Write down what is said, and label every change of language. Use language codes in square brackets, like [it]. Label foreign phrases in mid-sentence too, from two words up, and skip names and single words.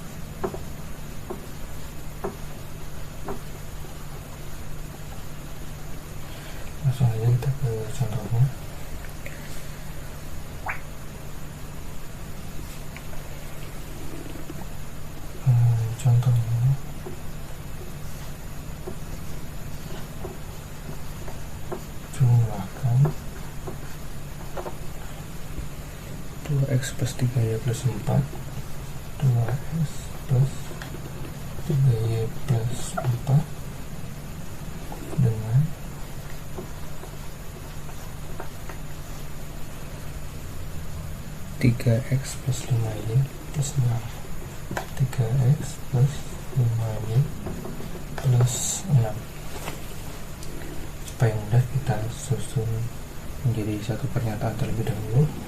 [id] Langsung saja kita ke contohnya. Contohnya jumlahkan 2x plus 3y plus 4, 2x plus 3y plus 4 dengan 3x plus 5y plus 6, 3x plus 5y plus 6. Supaya mudah, kita susun menjadi satu pernyataan terlebih dahulu,